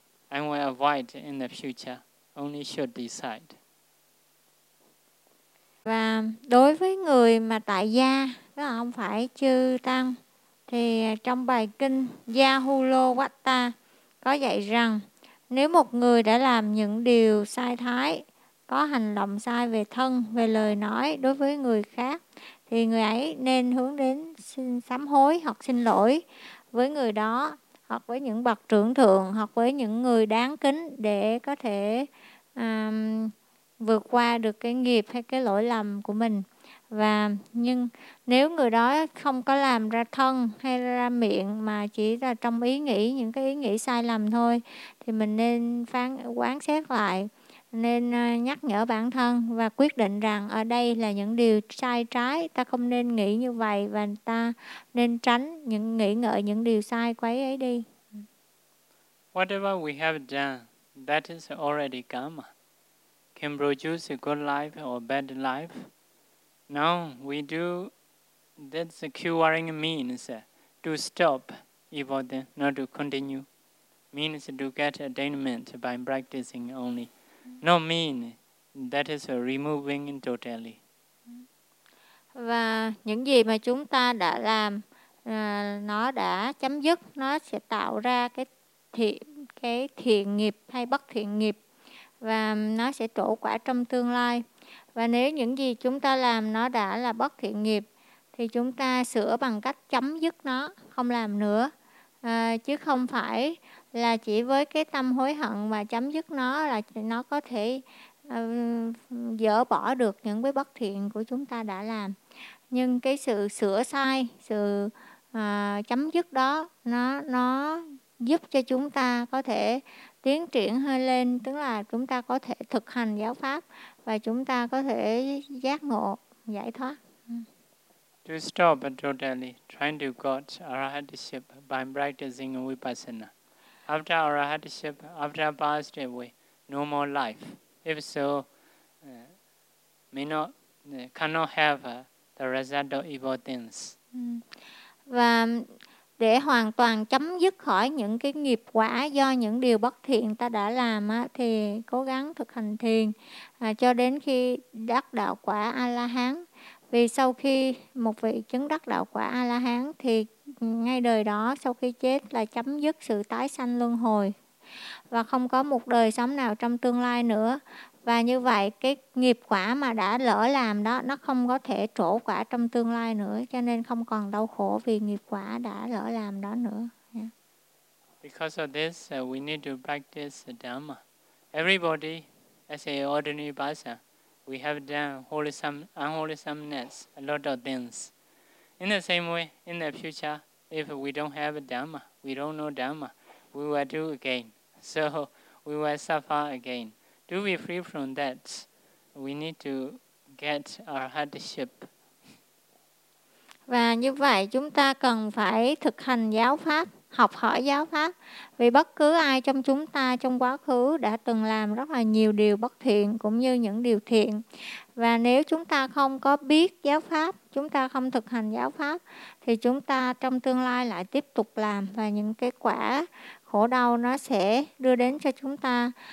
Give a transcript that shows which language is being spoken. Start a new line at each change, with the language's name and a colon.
English: I will avoid in the future. Only should decide.
Vietnamese: Và đối với người mà tại gia, đó không phải chư tăng, thì trong bài kinh Yahulo Watta có dạy rằng nếu một người đã làm những điều sai thái, có hành động sai về thân, về lời nói đối với người khác, thì người ấy nên hướng đến xin sám hối hoặc xin lỗi với người đó, hoặc với những bậc trưởng thượng, hoặc với những người đáng kính để có thể vượt qua được cái nghiệp hay cái lỗi lầm của mình. Và nhưng nếu người đó không có làm ra thân hay ra miệng mà chỉ là trong ý nghĩ, những cái ý nghĩ sai lầm thôi, thì mình nên quán xét lại, nên nhắc nhở bản thân và quyết định rằng ở đây là những điều sai trái, ta không nên nghĩ như vậy và ta nên tránh những nghĩ ngợi những điều sai quấy ấy đi.
English: Whatever we have done, that is already karma, can produce a good life or bad life. Now we do, that's a curing means to stop evil, then not to continue. Means to get attainment by practicing only. No mean that is removing totally.
Vietnamese: Và những gì mà chúng ta đã làm, nó đã chấm dứt, nó sẽ tạo ra cái thiện nghiệp hay bất thiện nghiệp, và nó sẽ trổ quả trong tương lai. Và nếu những gì chúng ta làm nó đã là bất thiện nghiệp, thì chúng ta sửa bằng cách chấm dứt nó, không làm nữa. Chứ không phải là chỉ với cái tâm hối hận mà chấm dứt nó là nó có thể dỡ bỏ được những cái bất thiện của chúng ta đã làm. Nhưng cái sự sửa sai, sự chấm dứt đó, nó giúp cho chúng ta có thể tiến triển hơi lên, tức là chúng ta có thể thực hành giáo pháp và chúng ta có thể giác ngộ, giải thoát.
English: To stop totally trying to get arahatship by practicing vipassana. After arahatship, after passed away, no more life. If so, cannot have the result of evil things.
Vietnamese: Và để hoàn toàn chấm dứt khỏi những cái nghiệp quả do những điều bất thiện ta đã làm á, thì cố gắng thực hành thiền cho đến khi đắc đạo quả A-la-hán. Vì sau khi một vị chứng đắc đạo quả A-la-hán thì ngay đời đó sau khi chết là chấm dứt sự tái sanh luân hồi và không có một đời sống nào trong tương lai nữa. Và như vậy cái nghiệp quả mà đã lỡ làm đó, nó không có thể trổ quả trong tương lai nữa, cho nên không còn đau khổ vì nghiệp quả đã lỡ làm đó nữa.
English: Because of this, we need to practice Dhamma. Everybody, as an ordinary person, we have done unwholesomeness, a lot of things. In the same way, in the future, if we don't have Dhamma, we don't know Dhamma, we will do again. So we will suffer again. To be free from that, we need to get our hardship.
Vietnamese: Và như vậy chúng ta cần phải thực hành giáo pháp, học hỏi giáo pháp. Vì bất cứ ai trong chúng ta trong quá khứ đã từng làm rất là nhiều điều bất thiện cũng như những điều thiện. Và nếu chúng ta không có biết giáo pháp, chúng ta không thực hành giáo pháp, thì chúng ta trong tương lai lại tiếp tục làm và những cái quả khổ đau nó sẽ đưa đến cho chúng ta.